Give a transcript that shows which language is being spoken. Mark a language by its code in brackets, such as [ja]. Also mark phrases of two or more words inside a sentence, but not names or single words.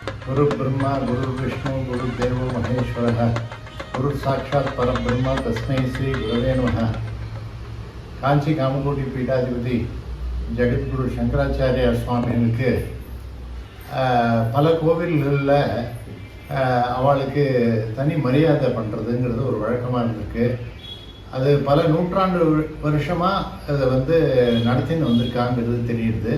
[sa] गुरु ब्रह्मा गुरु विष्णु गुरुदेव महेश्वरः गुरु साक्षात् परब्रह्म तस्मै श्री गुरवे नमः. [ta] காஞ்சி காமகோடி பீடாதிபதி ஜெகத்குரு சங்கராச்சாரியார் சுவாமிகளுக்கு பல கோவில்களில் அவளுக்கு தனி மரியாதை பண்ணுறதுங்கிறது ஒரு வழக்கமாக இருந்திருக்கு. அது பல நூற்றாண்டு வருஷமாக அதை நடத்தின்னு வந்திருக்காங்கிறது தெரியுது.